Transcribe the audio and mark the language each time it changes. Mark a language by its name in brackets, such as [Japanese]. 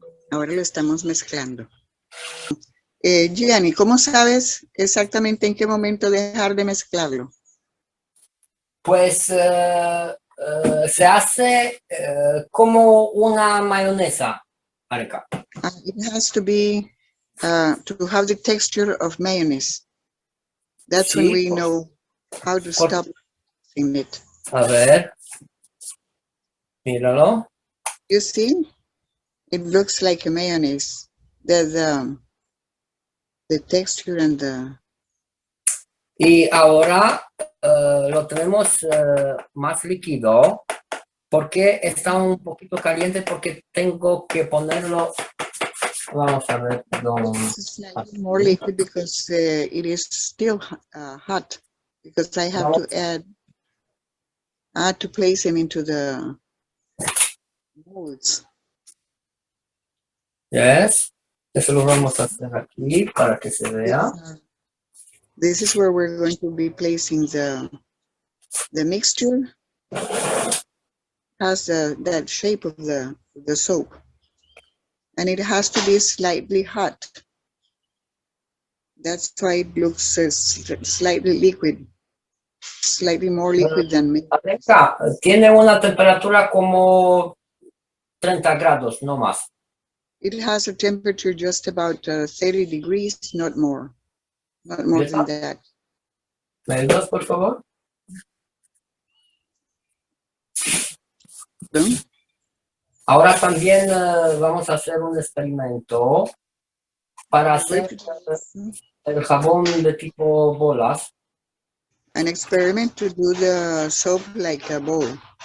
[Spanish] Ahora lo estamos mezclando. Giani, ¿cómo sabes exactamente en qué momento dejar de mezclarlo? Pues se hace como una mayonesa, Areca. [English] It has to be to have the texture of mayonnaise. That's when [Spanish] Sí, [English] we know how to stop in it. [Spanish] A ver, míralo. [English] You see, it looks like a mayonnaise. The texture and the. [Spanish] Y ahora lo tenemos más líquido porque está un poquito caliente porque tengo que ponerlo. Vamos a ver. [English] It's slightly more liquid because it is still hot. Because I have to add to place them into the molds. Yes. [Spanish] Eso lo vamos a hacer aquí para que se vea. [English] This is where we're going to be placing the mixture. Has that shape of the soap, and it has to be slightly hot. That's why it looks slightly liquid, slightly more liquid than me. [Spanish] Alexa, tiene una temperatura como 30 grados, no más. [English] It has a temperature just about 30 degrees, not more than that. [Spanish] ¿Me ayudas, por favor? ¿No? Ahora también vamos a hacer un experimento para hacer el jabón de tipo bolas. [English] An experiment to do the soap like a bowl.